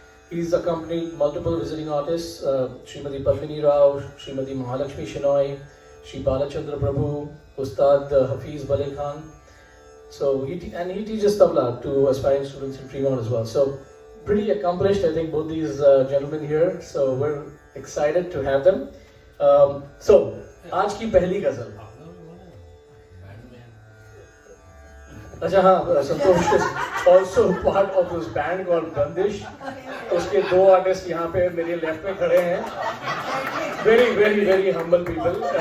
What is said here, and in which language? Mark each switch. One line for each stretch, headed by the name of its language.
English: He's accompanied multiple visiting artists, Srimati Padmini Rao, Srimati Mahalakshmi Shenoy, Shri Balachandra Prabhu, Ustad Hafiz Bale Khan. So he teaches tabla to aspiring students in Fremont as well. So pretty accomplished, I think, both these gentlemen here. So we're excited to have them.
Hindi: So आज की पहली गजल. अच्छा हाँ,
English: Santosh is also part of this band called Bandish.
Hindi: उसके दो artist यहाँ पे मेरे लेफ्ट में खड़े हैं.
English: Very very very humble people.